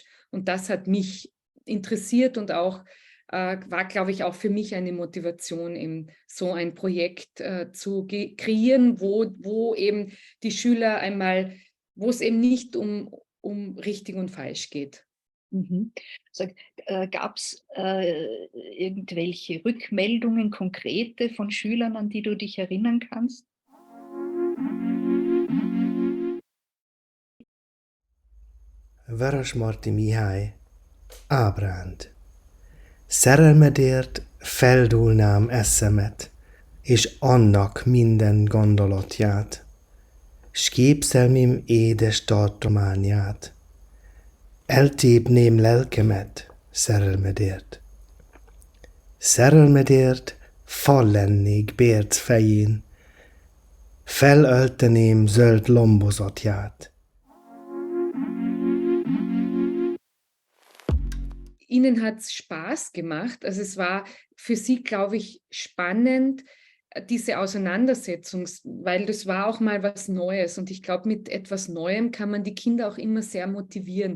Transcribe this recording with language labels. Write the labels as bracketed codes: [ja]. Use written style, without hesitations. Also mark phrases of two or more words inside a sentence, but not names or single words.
[de] Und das hat mich interessiert und auch war, glaube ich, auch für mich eine Motivation, eben so ein Projekt zu kreieren, wo eben die Schüler wo es eben nicht um richtig und falsch geht. Mhm. Gab es irgendwelche Rückmeldungen, konkrete von Schülern, an die du dich erinnern kannst? [hu] Vörösmarty Mihály, Ábránd. Szerelmedért feldúlnám eszemet, és annak minden gondolatját, s képzelmém édes tartományát. Eltépném lelkemet szerelmedért. Szerelmedért fal lennék bérc fején, felölteném zöld lombozatját. [de] Ihnen hat es Spaß gemacht. Also es war für Sie, glaube ich, spannend, diese Auseinandersetzung, weil das war auch mal was Neues. Und ich glaube, mit etwas Neuem kann man die Kinder auch immer sehr motivieren.